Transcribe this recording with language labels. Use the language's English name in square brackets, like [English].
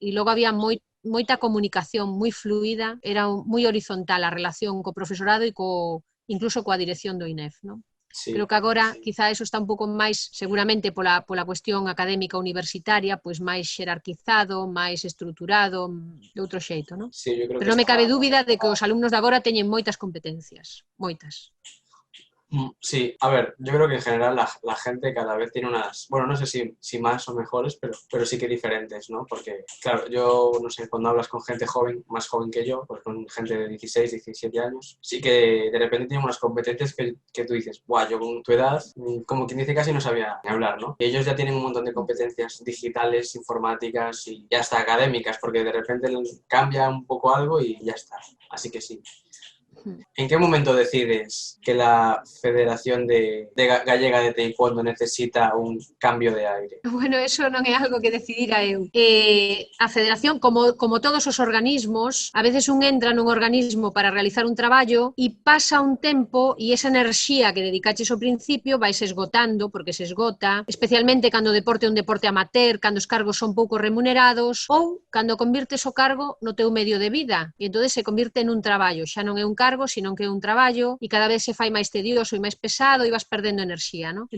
[Galician] E logo había moita comunicación moi fluida, era moi horizontal a relación co profesorado e incluso coa dirección do INEF, non? sí. Creo que agora quizá eso está un pouco máis, seguramente pola cuestión académica universitaria, pois máis xerarquizado, máis estruturado, de outro xeito, non? [Spanish] Sí, yo creo [Galician] Pero [Spanish] que [Galician] non me cabe dúbida de que os alumnos de agora teñen moitas competencias, moitas. [Spanish] Sí, a ver, yo creo que en general la gente cada vez tiene unas, bueno, no sé si más o mejores, pero sí que diferentes, ¿no? Porque, claro, yo, no sé, cuando hablas con gente joven, más joven que yo, pues con gente de 16, 17 años, sí que de repente tienen unas competencias que tú dices, guau, yo con tu edad, como quien dice, casi no sabía ni hablar, ¿no? Y ellos ya tienen un montón de competencias digitales, informáticas y hasta académicas, porque de repente cambia un poco algo y ya está. Así que sí. ¿En qué momento decides que la Federación Gallega de Taekwondo necesita un cambio de aire? [Galician] Bueno, eso non é algo que decidira eu. A Federación, como todos os organismos, a veces un entra nun organismo para realizar un traballo e pasa un tempo e esa enerxía que dedicaches ao principio vai se esgotando, porque se esgota, especialmente cando o deporte é un deporte amateur, cando os cargos son pouco remunerados, ou cando convirtes o cargo no teu medio de vida, e entón se convirte nun traballo, xa non é un cargo, sino que é un traballo, e cada vez se fai máis tedioso e máis pesado e vas perdendo enerxía, non?